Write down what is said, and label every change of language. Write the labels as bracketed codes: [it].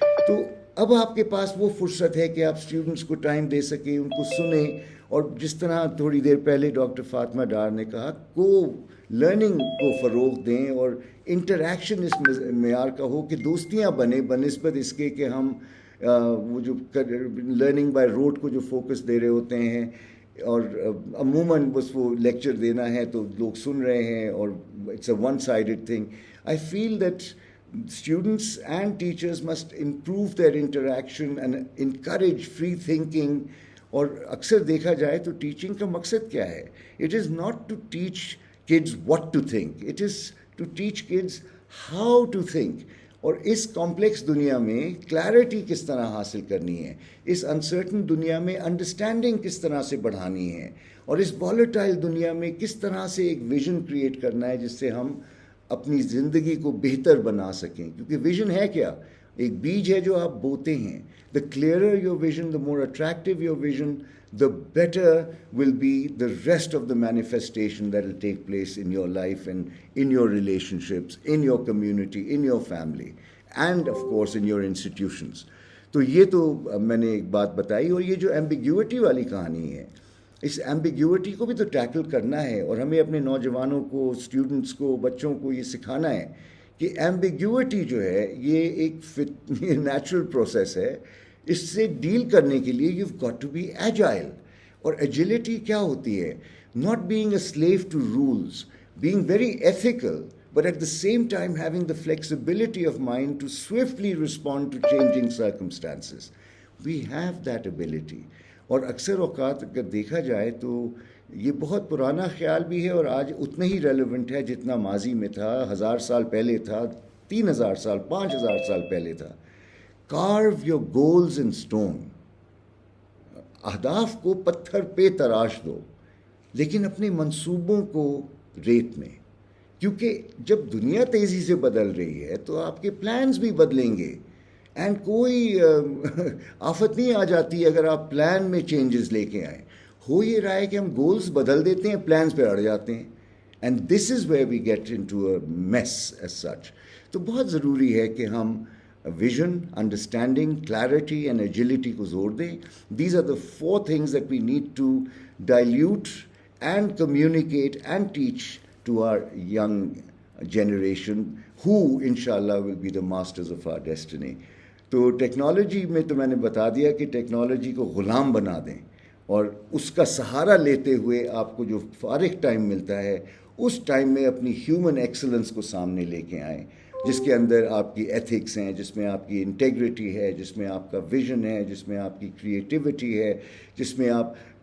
[ur] تو اب آپ کے پاس وہ فرصت ہے کہ آپ اسٹوڈنٹس کو ٹائم دے سکیں, ان کو سنیں, اور جس طرح تھوڑی دیر پہلے ڈاکٹر فاطمہ ڈار نے کہا, کو لرننگ کو فروغ دیں اور انٹریکشن اس معیار کا ہو کہ دوستیاں بنے, بنسبت اس کے کہ ہم وہ جو لرننگ بائی روٹ کو جو فوکس دے رہے ہوتے ہیں اور عموماً بس وہ لیکچر دینا ہے تو لوگ سن رہے ہیں اور [en] It's a one sided thing. I feel that students and teachers must improve their interaction and encourage free thinking. [ur] اور اکثر دیکھا جائے تو ٹیچنگ کا مقصد کیا ہے؟ [en] It is not to teach kids what to think, it is to teach kids how to think. [ur] اور اس کمپلیکس دنیا میں کلیئرٹی کس طرح حاصل کرنی ہے, اس انسرٹن دنیا میں انڈرسٹینڈنگ کس طرح سے بڑھانی ہے, اور اس والیٹائل دنیا میں کس طرح سے ایک ویژن کریٹ کرنا ہے جس سے ہم اپنی زندگی کو بہتر بنا سکیں. کیونکہ ویژن ہے کیا؟ ایک بیج ہے جو آپ بوتے ہیں. [en] The clearer your vision, the more attractive your vision, the better will be the rest of the manifestation that will take place in your life and in your relationships, in your community, in your family, and of course in your institutions. [ur] تو یہ تو میں نے ایک بات بتائی. اور یہ جو ایمبیگیوٹی والی کہانی ہے, اس ایمبیگیوٹی کو بھی تو ٹیکل کرنا ہے, اور ہمیں اپنے نوجوانوں کو, اسٹوڈنٹس کو, بچوں کو یہ سکھانا ہے کہ ایمبیگیوٹی جو ہے یہ ایک نیچرل پروسیس ہے. اس سے ڈیل کرنے کے لیے [en] You got to be agile. [ur] اور ایجلٹی کیا ہوتی ہے؟ [en] Not being a slave to rules, being very ethical, but at the same time having the flexibility of mind to swiftly respond to changing circumstances. We have that ability. [ur] اور اکثر اوقات اگر دیکھا جائے تو یہ بہت پرانا خیال بھی ہے اور آج اتنا ہی ریلیونٹ ہے جتنا ماضی میں تھا, 1000 سال پہلے تھا, 3000 سال, 5000 سال پہلے تھا. [en] Carve your goals in stone. [ur] اہداف کو پتھر پہ تراش دو, لیکن اپنے منصوبوں کو ریت میں. کیونکہ جب دنیا تیزی سے بدل رہی ہے تو آپ کے پلانز بھی بدلیں گے, اینڈ کوئی آفت نہیں آ جاتی اگر آپ پلان میں چینجز لے کے آئیں. ہو یہ رہا ہے کہ ہم گولز بدل دیتے ہیں, پلانز پہ اڑ جاتے ہیں, [en] And this is where we get into a mess as such. [ur] تو بہت ضروری ہے کہ ہم [en] vision, understanding, clarity and agility [ur] کو زور دیں. [en] These are the 4 things that we need to dilute and communicate and teach to our young generation who inshallah will be the masters of our destiny. [ur] تو technology میں تو میں نے بتا دیا کہ ٹیکنالوجی کو غلام بنا دیں, اور اس کا سہارا لیتے ہوئے آپ کو جو فارغ ٹائم ملتا ہے اس ٹائم میں اپنی ہیومن ایکسلنس کو سامنے لے کے آئیں, جس کے اندر آپ کی ایتھکس ہیں, جس میں آپ کی انٹیگریٹی ہے, جس میں آپ کا ویژن ہے, جس میں آپ کی کریٹیوٹی ہے, جس میں آپ